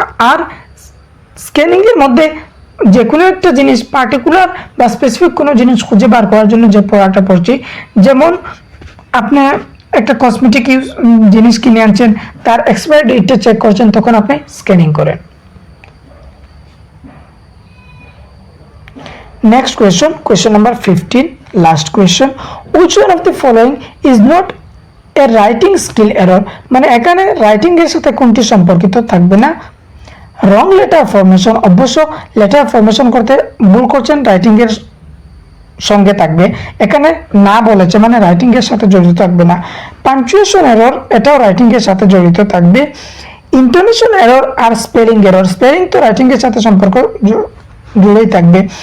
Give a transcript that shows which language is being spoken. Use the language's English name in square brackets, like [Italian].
[Bangla] আর scanning এর মধ্যে যে কোনো একটা জিনিস পার্টিকুলার বা স্পেসিফিক কোনো জিনিস খুঁজে বার করার জন্য যে পড়াটা পড়ছি, যেমন আপনি একটা কসমেটিক জিনিস কিনে আনছেন, তার এক্সপায়ারি ডেটটা চেক করছেন, তখন আপনি স্ক্যানিং করেন। [English] Next question number 15, last question, which one of the following is not a writing skill error? [Bangla] মানে এখানে রাইটিং এর সাথে কোনটি সম্পর্কিত থাকবে না? রং লেটার ফরমেশন, অবশ্য লেটার ফরমেশন করতে ভুল করছেন, রাইটিং এর সঙ্গে থাকবে, এখানে না বলেছে মানে রাইটিং এর সাথে জড়িত থাকবে না। পাঞ্চুয়েশন এরর, এটাও রাইটিং এর সাথে জড়িত থাকবে। ইন্টোনেশন এরর আর স্পেলিং এরর, স্পেলিং তো রাইটিং এর সাথে সম্পর্ক জুড়েই থাকবে।